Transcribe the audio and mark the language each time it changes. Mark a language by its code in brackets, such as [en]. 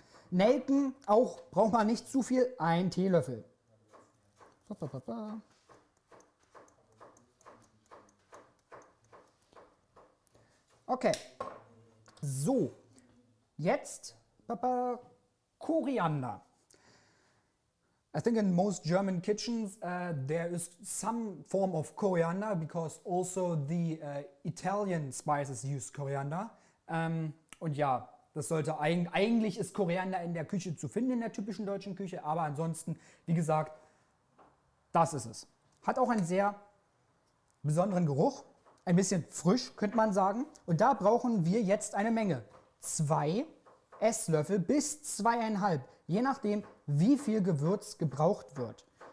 [de] Nelken auch, braucht man nicht zu viel, 1 Teelöffel. Okay, so, jetzt Koriander. [en] I think in most German kitchens there is some form of coriander, because also the Italian spices use coriander. [de] Und ja, das sollte eigentlich ist Koriander in der Küche zu finden, in der typischen deutschen Küche, aber ansonsten, wie gesagt, das ist es. Hat auch einen sehr besonderen Geruch, ein bisschen frisch, könnte man sagen. Und da brauchen wir jetzt eine Menge. 2 Esslöffel bis 2,5, je nachdem, wie viel Gewürz gebraucht wird.